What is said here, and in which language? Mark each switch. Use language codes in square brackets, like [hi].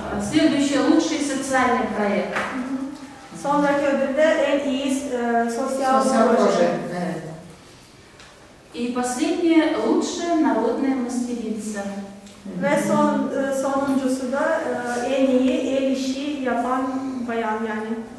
[ru] Следующий лучший социальный проект. [tr] Sonraki ödülde en iyi sosyal proje. [ru] И последнее лучшая народная мастерица. [tr] Ve sonuncusu da en iyi el işi yapan bayan yani.